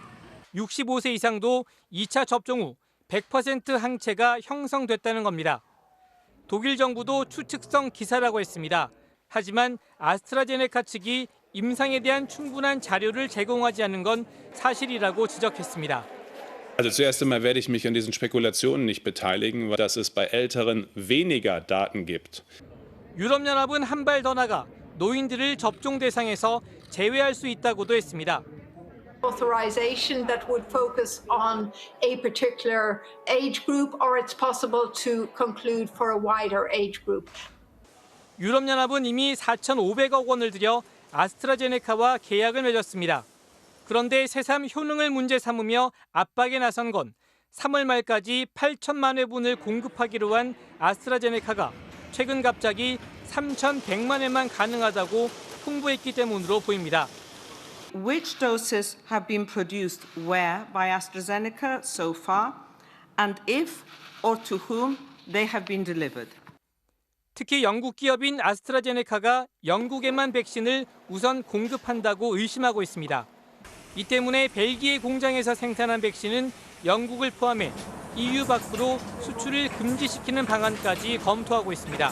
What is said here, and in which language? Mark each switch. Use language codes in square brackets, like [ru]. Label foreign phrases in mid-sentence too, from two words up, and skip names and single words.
[ko] 65세 이상도 2차 접종 후 100% 항체가 형성됐다는 겁니다. 독일 정부도 추측성 기사라고 했습니다. 하지만 아스트라제네카 측이 임상에 대한 충분한 자료를 제공하지 않은 건 사실이라고 지적했습니다. [de] Also zuerst einmal werde ich mich an diesen Spekulationen nicht beteiligen, dass es bei Älteren weniger Daten gibt. [ko] 유럽연합은 한 발 더 나가 노인들을 접종 대상에서 제외할 수 있다고도 했습니다. [en] Authorization that would focus on a particular age group, or it's possible to conclude for a wider age group. [ko] 유럽연합은 이미 4,500억 원을 들여 아스트라제네카와 계약을 맺었습니다. 그런데 새삼 효능을 문제 삼으며 압박에 나선 건 3월 말까지 8천만 회분을 공급하기로 한 아스트라제네카가 최근 갑자기 3,100만 회만 가능하다고 홍보했기 때문으로 보입니다. [en] Which doses have been produced where by AstraZeneca so far, and if or to whom they have been delivered. [ko] 특히 영국 기업인 아스트라제네카가 영국에만 백신을 우선 공급한다고 의심하고 있습니다. 이 때문에 벨기에 공장에서 생산한 백신은 영국을 포함해 EU 밖으로 수출을 금지시키는 방안까지 검토하고 있습니다.